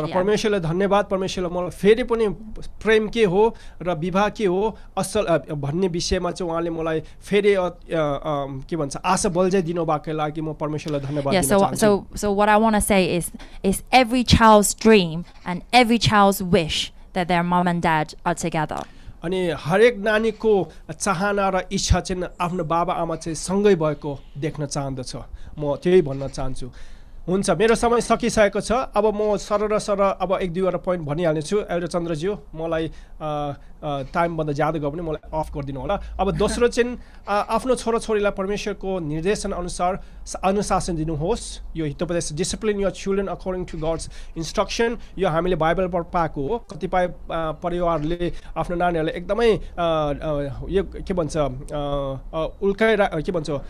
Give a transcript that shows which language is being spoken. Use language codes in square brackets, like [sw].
[ne] तर परमेश्वरलाई धन्यवाद परमेश्वरले मलाई फेरि पनि प्रेम के हो र विवाह के हो असल भन्ने विषयमा चाहिँ उहाँले मलाई फेरि के भन्छ आशा बलजै दिनु भएको लागि म परमेश्वरलाई धन्यवाद दिन चाहन्छु. [en] So what I want to say is every child's dream and every child's wish that their mom and dad are together. [ne] अनि हरेक नानीको चाहना र इच्छा चाहिँ आफ्नो बाबा आमा चाहिँ सँगै भएको देख्न चाहन्दछ म त्यही भन्न चाहन्छु हुन्छ मेरो समय सकिसकेको छ अब म सरर अब एक दुईवटा पोइन्ट भनिहाल्ने छु एउटा चन्द्रज्यू मलाई टाइम भन्दा ज्यादा गयो भने मलाई अफ गरिदिनु होला अब दोस्रो चाहिँ आफ्नो छोराछोरीलाई परमेश्वरको निर्देशन अनुसार अनुशासन दिनुहोस् यो Hitopadesha [en] discipline your children according to God's instruction [ne] यो हामीले बाइबलबाट पाएको हो कतिपय परिवारले आफ्नो नानीहरूलाई एकदमै यो के भन्छ उल्काइ के भन्छ